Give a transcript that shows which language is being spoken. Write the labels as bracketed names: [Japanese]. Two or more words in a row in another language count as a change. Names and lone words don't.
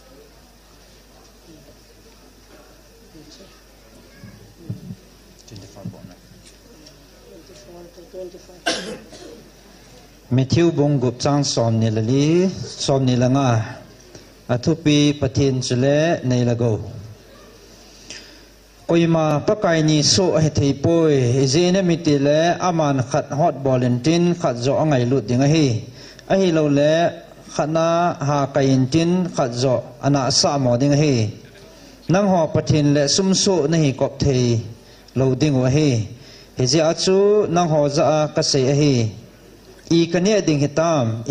[Thado Chin] Matthew bong gup chang som ni lali som ni langa athupi pathin chule nei lago Oima pakai ni so he thei poi zene mitile aman khat hot bolentin khat zo angai lut dinga hi lo le khana ha kain tin khat zo ana sa mo dinga hi nang ho pathin le sum so na hi kop thei lo ding wa hi je achu nang ho za ka se hi I kane ding hitam I